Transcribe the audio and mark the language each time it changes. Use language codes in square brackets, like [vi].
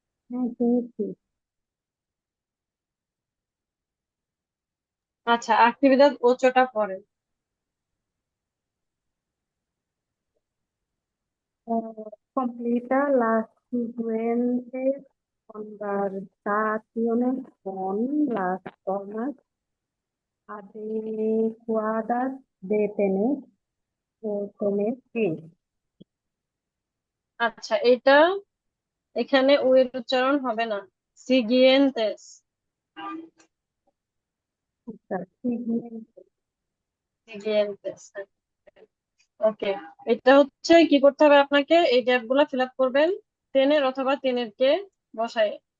[bn] হ্যাঁ, পেয়েছি। আচ্ছা, actividad 8টা পড়েন। [es] Completa las siguientes conversaciones con las formas adecuadas de tener o tener que. [bn] আচ্ছা, এটা এখানে ও এর উচ্চারণ হবে না, সিগিয়েন্তেস। [es] Usar siguiente. সিগিয়েন্তেস। [bn] ওকে, এটা হচ্ছে কি করতে হবে আপনাকে, এই গ্যাপ গুলা ফিল আপ করবেন টেনের অথবা টেনের কে বসায়।